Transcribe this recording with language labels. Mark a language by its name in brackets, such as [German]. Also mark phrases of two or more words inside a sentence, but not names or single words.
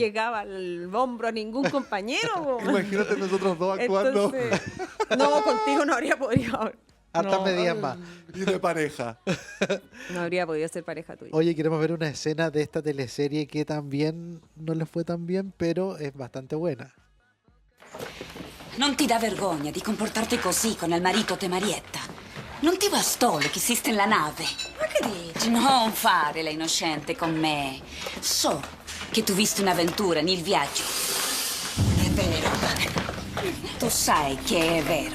[Spanish] llegaba el hombro a ningún compañero. po. Imagínate nosotros dos actuando Entonces, no, contigo no habría podido... Hartas no, medidas más. y de pareja. No habría podido ser pareja tuya. Oye, queremos ver una escena de esta teleserie que también no le fue tan bien, pero es bastante buena. [Italian] Non ti dà vergogna di comportarti così con il marito di Marietta? Non ti bastò che esiste nella nave? Ma che dici? Non fare la innocente con me. So che tu visti un'avventura nel viaggio. È vero. Tu sai che è vero.